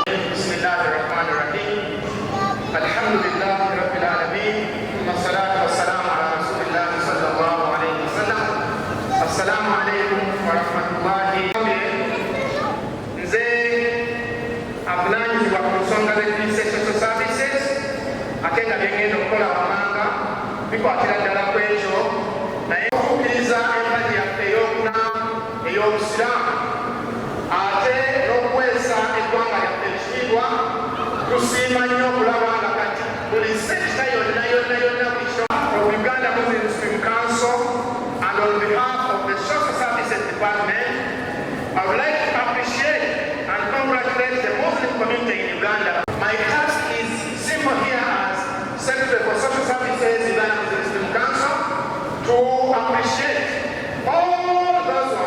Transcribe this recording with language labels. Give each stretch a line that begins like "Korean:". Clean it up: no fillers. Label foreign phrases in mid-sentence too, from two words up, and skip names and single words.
Arabic: بسم الله الرحمن الرحيم الحمد لله رب العالمين. والصلاة والسلام على رسول الله صلى الله عليه وسلم. السلام عليكم ورحمة الله.
Ganda: Nze avunanyizibwa ku nsonga z'eddisa
English: social services
Ganda: ate nga byengenda okukola wamanga bikwatira ddala ku ekyo naye okukkiriza empagi yaffe ey'okuna ey'obusiraamu ate n'okuweesa eggwanga lyaffe ekitiibwa tusiima nnyo okulaba nga kati buli sekita yonna buli
English: of Uganda Muslim Council and on behalf of the Social Services Department I would like to appreciate and congratulate the Muslim community in Uganda. My task is simple here as Secretary for Social Services Uganda Muslim Council to appreciate all those ones.